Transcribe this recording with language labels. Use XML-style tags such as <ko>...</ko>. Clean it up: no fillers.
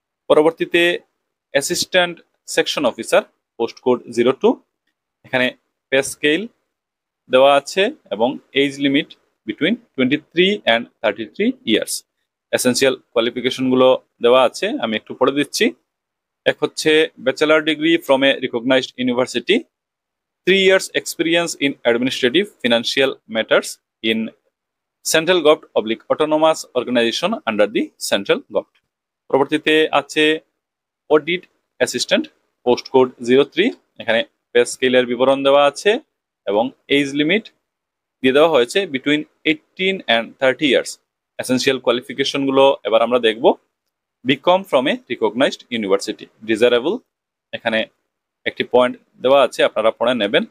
<bn>পরবর্তীতে assistant section officer, post code 02, এখানে pay scale দেওয়া আছে এবং age limit</bn> <en>Between 23 and 33 years.</en> <bn>Essential কোয়ালিফিকেশনগুলো দেওয়া আছে, আমি একটু পড়ে দিচ্ছি। এক হচ্ছে</bn> <en>Bachelor degree from a recognised university, 3 years experience in administrative financial matters in central government / autonomous organization under the central government।</en> <bn>পরবর্তীতে আছে অডিট অ্যাসিস্ট্যান্ট, পোস্ট কোড 03, এখানে পে স্কেলের বিবরণ দেওয়া আছে এবং এজ লিমিট দিয়ে দেওয়া হয়েছে</bn> <en>Between 18 and 30 years.</en> <bn>এসেনশিয়াল কোয়ালিফিকেশনগুলো এবার আমরা দেখব।</bn> <en>BCom from a recognised university,</en> <bn>desirable এখানে একটি পয়েন্ট দেওয়া আছে, আপনারা পড়ে নেবেন।</bn>